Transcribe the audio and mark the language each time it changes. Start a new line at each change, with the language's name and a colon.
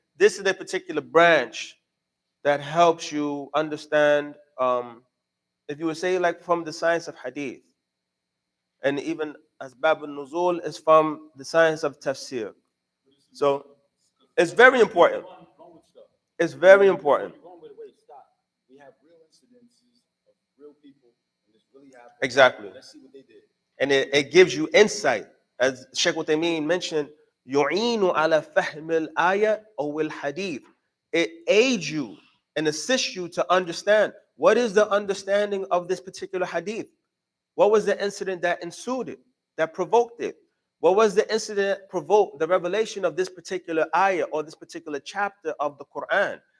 English: This is a particular branch that helps you understand, if you would say like from the science of hadith, and even Asbab al-Nuzul is from the science of tafsir. So it's very important. It's very important. We have real incidences of real people, and this really happened. Exactly. Let's see what they did. And it gives you insight. As Sheikh Uthaymeen mentioned,
Arabic: يُعِينُ عَلَى فَهْمِ الْآيَةِ أو الْحَدِيثِ.
English: It aids you and assists you to understand what is the understanding of this particular hadith. What was the incident that ensued it, that provoked it? What was the incident that provoked the revelation of this particular ayah or this particular chapter of the Quran?